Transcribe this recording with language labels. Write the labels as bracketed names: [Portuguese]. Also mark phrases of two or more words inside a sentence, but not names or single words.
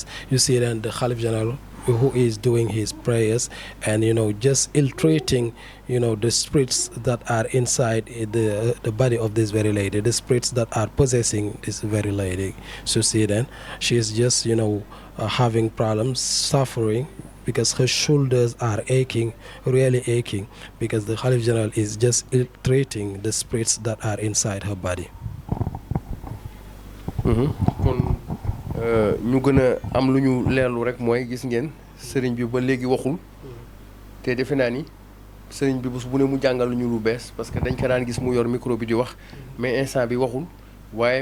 [English] You see then the Khalif General who is doing his prayers and, just ill-treating, the spirits that are inside the body of this very lady, the spirits that are possessing this very lady. So see then, she is just, having problems, suffering, because her shoulders are aching, really aching, because the Khalif General is just ill-treating the spirits that are inside her body. [Wolof] kon ñu gën a am lu ñu leerlu rek mooy gis ngeen sëriñ bi ba léegi waxul te defe naa ni sëriñ bi bés bu ne mu jàngal ñu lu bees parce que dañ ko daan gis mu yor micro bi di wax mais instant bi waxul waaye